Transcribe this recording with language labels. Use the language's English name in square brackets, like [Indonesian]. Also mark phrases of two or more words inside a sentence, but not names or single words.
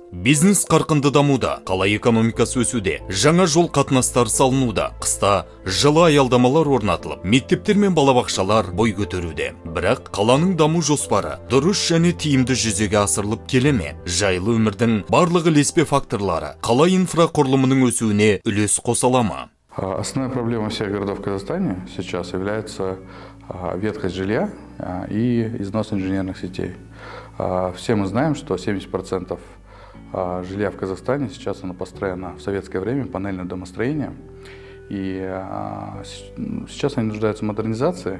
[Kazakh] Бизнес қарқынды дамуда, қала экономикасы өсуде, жаңа жол қатынастары салынуда, қыста жылы аялдамалар орнатылып, мектептер мен балабақшалар бой көтеруде. Бірақ қаланың даму жоспары дұрыс және тиімді жүзеге асырылып келе ме? Жайлы өмірдің барлық ілеспе факторлары қала инфрақұрылымының өсуіне үлес қоса ала ма? [Russian] Основная проблема всех городов в Казахстане сейчас является ветхость жилья и износ инженерных сетей. Все мы знаем, что 70% жилья в Казахстане сейчас оно построено в советское время, панельное домостроение. И сейчас они нуждаются в модернизации.